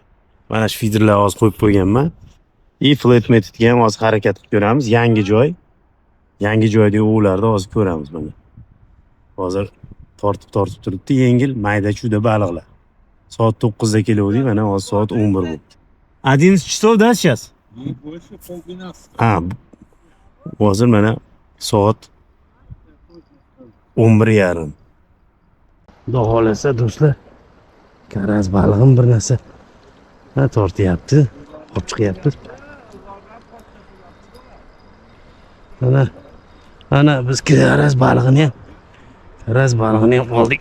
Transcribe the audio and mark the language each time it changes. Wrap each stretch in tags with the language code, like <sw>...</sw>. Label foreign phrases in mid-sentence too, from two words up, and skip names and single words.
<uz>Mana shu feederlarni hozir qo'yib qo'yganman. Flat metodga ham hozir harakat qilib ko'ramiz. Yangi joy. Yangi joydagi ovlarni hozir ko'ramiz mana. Hozir tortib turibdi, yengil, mayda-chuyda baliqlar. Soat 9 da keluvdik, mana hozir soat 11 bo'ldi.</uz> <ru>11 часов, да, сейчас? Больше полдвенадцатого.</ru> <uz>Hozir mana soat 11:30. Xudo xolasa do'stlar, karas balig'im bir narsa tortyapti, olib chiqyapti. Ana biz karas balig'ini ham oldik.</uz>